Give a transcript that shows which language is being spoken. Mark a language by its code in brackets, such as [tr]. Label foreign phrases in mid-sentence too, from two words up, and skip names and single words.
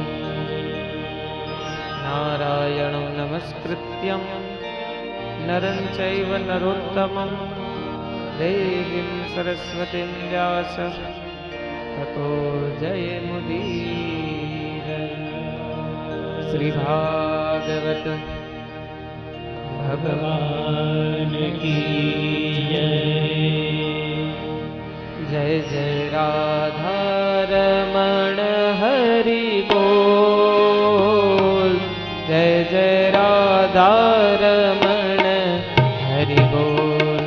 [sa] नारायणं नमस्कृत्यं नरं चैव नरोत्तमं देवीं सरस्वतीं व्यासं ततो जयमुदीरये। [hi] श्री भागवत भगवान की जय। जय राधा रमण हरि बोल। जय जय राधा रमण हरि बोल।